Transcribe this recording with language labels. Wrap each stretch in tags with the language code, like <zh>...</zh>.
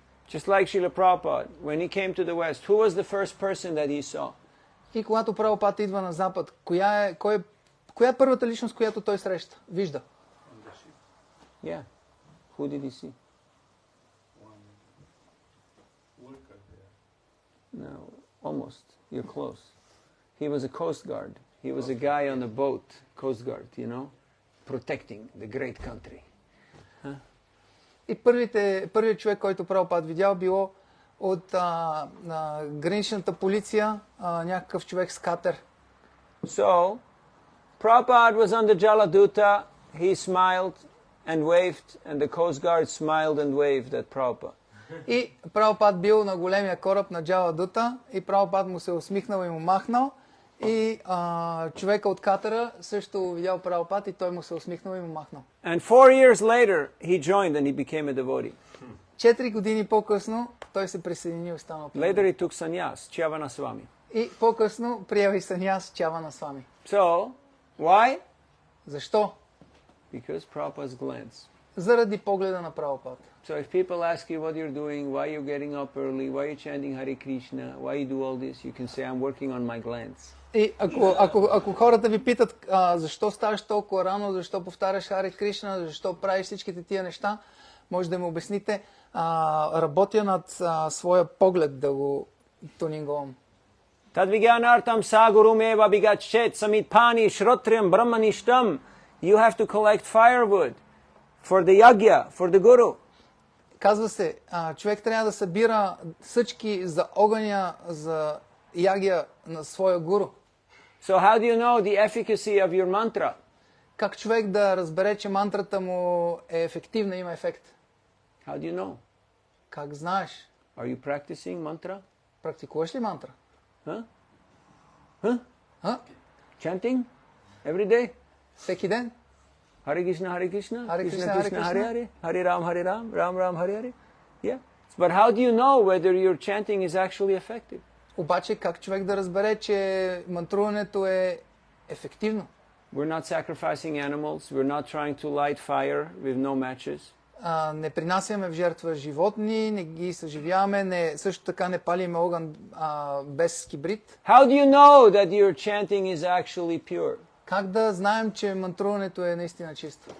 <en>Just like Srila Prabhupada, when he came to the West, who was the first person that he saw?</en> <bg>И когато Прабхупад идва на Запад, коя е първата личност, която той среща, вижда?</bg> <en>Yeah. Who did he see? No, almost. You're close. He was a coast guard. He was a guy on a boat, coast guard, you know, protecting the great country.</en> <bg>И първият човек, който Прабхупад видял, било от граничната полиция, някакъв човек с катер.</bg> <en>So, Prabhupada was on the Jaladuta. He smiled and waved, and the coast guard smiled and waved at Prabhupada.</en> <bg>И Прабхупад бил на големия кораб на Джаладута и Прабхупад му се усмихнал и му махнал. И човека от катера също видял Прабхупад и той му се усмихнал и му махнал.</bg> <en>And 4 years later, he joined and he became a devotee.</en> <bg>4 години по-късно той се присъединил и станал.</bg> <en>Later he took sannyas, Chavana Swami.</en> <bg>И по-късно приел и саньяс Чавана Свами.</bg> <en>So, why?</en> <bg>Защо?</bg> <en>Because Prabhupada's glance.</en> <bg>Заради погледа на Прабхупад.</bg> <en>So if people ask you what you're doing, why you're getting up early, why you're chanting Hare Krishna, why you do all this, you can say, I'm working on my glance.</en> <bg>И ако хората ви питат защо ставаш толкова рано, защо повтаряш Харе Кришна, защо правиш всичките тия неща, може да му обясните, работя над своя поглед да го тунинговам.</bg> <sa>Tadvigyanartam sagurumeva bigachet samitpani shrotriam brahmanishtam.</sa> <en>You have to collect firewood for the yagya, for the guru.</en> <bg>Казва се, човек трябва да събира съчки за огъня, за ягия на своя гуру.</bg> <en>So how do you know the efficacy of your mantra?</en> <bg>Как човек да разбере, че мантрата му е ефективна, има ефект?</bg> <en>How do you know?</en> <bg>Как знаеш?</bg> <en>Are you practicing mantra?</en> <bg>Практикуваш ли мантра? Huh? Huh? А?</bg> <en>Chanting? Every day?</en> <bg>Всеки ден?</bg> <sa>Hare Krishna, Hare Krishna, Hare Krishna Krishna, Hare Krishna, Krishna. Hare Hare, Hare Ram, Ram Ram, Hare Hare.</sa> <en>Yeah. But how do you know whether your chanting is actually effective?</en> <bg>Обаче как човек да разбере, че мантруването е ефективно?</bg> <en>We're not sacrificing animals. We're not trying to light fire with no matches.</en> <bg>Не принасяме в жертва животни, не ги съживяваме, също така не палиме огън без кибрид.</bg> <en>How do you know that your chanting is actually pure?</en> <bg>Как да знаем, че мантруването е наистина чисто?</bg>